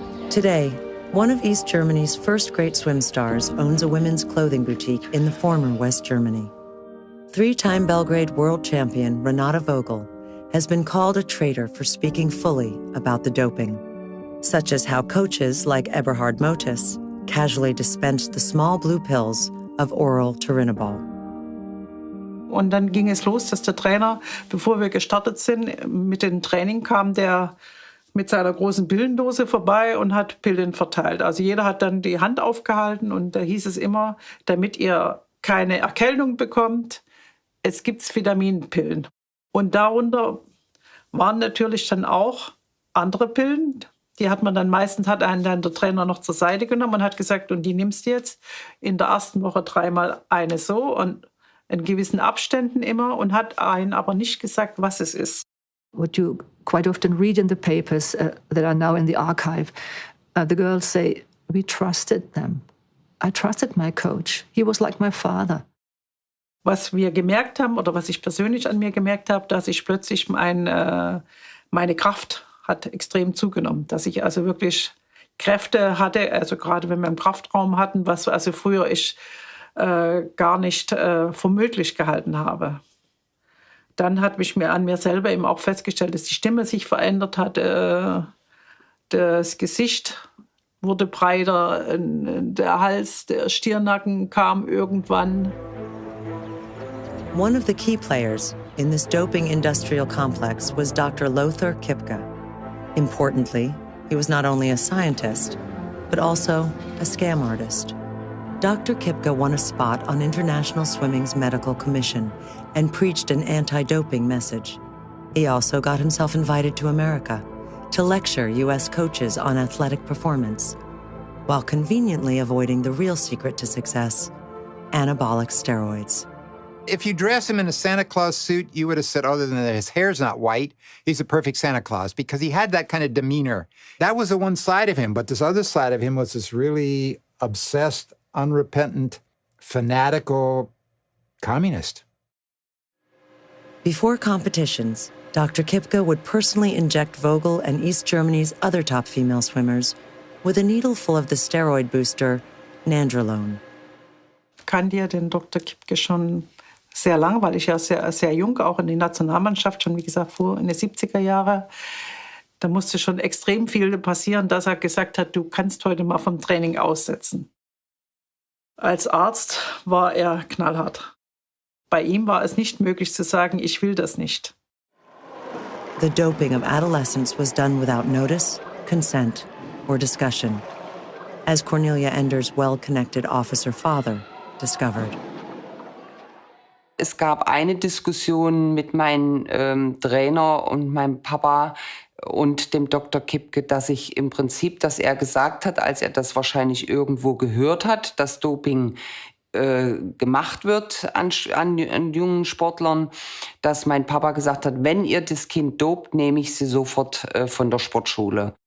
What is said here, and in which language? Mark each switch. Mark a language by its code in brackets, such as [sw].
[en] Today, one of East Germany's first great swim stars owns a women's clothing boutique in the former West Germany. Three-time Belgrade world champion Renate Vogel has been called a traitor for speaking fully about the doping, such as how coaches like Eberhard Motis casually dispensed the small blue pills of oral Turinabol. [de] Und dann ging es los, dass der Trainer, bevor wir gestartet sind, mit dem Training kam der mit seiner großen Pillendose vorbei und hat Pillen verteilt. Also jeder hat dann die Hand aufgehalten und da hieß es immer, damit ihr keine Erkältung bekommt, es gibt Vitaminpillen. Und darunter waren natürlich dann auch andere Pillen. Die hat man dann meistens, hat einen dann der Trainer noch zur Seite genommen und hat gesagt, und die nimmst du jetzt in der ersten Woche 3-mal eine so und in gewissen Abständen immer und hat einen aber nicht gesagt, was es ist. [en] What you quite often read in the papers that are now in the archive, the girls say, we trusted them. I trusted my coach. He was like my father. [de] Was wir gemerkt haben oder was ich persönlich an mir gemerkt habe, dass ich plötzlich meine Kraft hat extrem zugenommen. Dass ich also wirklich Kräfte hatte, also gerade wenn wir einen Kraftraum hatten, was also früher ich gar nicht für möglich gehalten habe. Dann hat mich an mir selber eben auch festgestellt, dass die Stimme sich verändert hat, das Gesicht wurde breiter, der Hals, der Stirnnacken kam irgendwann. [en] One of the key players in this doping industrial complex was Dr. Lothar Kipke. Importantly, he was not only a scientist, but also a scam artist. Dr. Kipke won a spot on International Swimming's Medical Commission and preached an anti-doping message. He also got himself invited to America to lecture U.S. coaches on athletic performance, while conveniently avoiding the real secret to success, anabolic steroids. If you dress him in a Santa Claus suit, you would have said, other than that his hair's not white, he's a perfect Santa Claus, because he had that kind of demeanor. That was the one side of him, but this other side of him was this really obsessed, unrepentant, fanatical communist. Before competitions, Dr. Kipke would personally inject Vogel and East Germany's other top female swimmers with a needle full of the steroid booster Nandrolone. [de] Ich kannte ja den Dr. Kipke schon sehr lange, weil ich ja sehr, sehr jung, auch in die Nationalmannschaft, schon wie gesagt, vor in den 70er Jahren. Da musste schon extrem viel passieren, dass er gesagt hat, du kannst heute mal vom Training aussetzen. Als Arzt war er knallhart. Bei ihm war es nicht möglich zu sagen, ich will das nicht. [en] The doping of adolescents was done without notice, consent, or discussion, as Cornelia Ender's well-connected officer father discovered. [de] Es gab eine Diskussion mit meinem Trainer und meinem Papa und dem Dr. Kipke, dass ich im Prinzip, dass er gesagt hat, als er das wahrscheinlich irgendwo gehört hat, dass Doping gemacht wird an jungen Sportlern, dass mein Papa gesagt hat, wenn ihr das Kind dopt, nehme ich sie sofort von der Sportschule.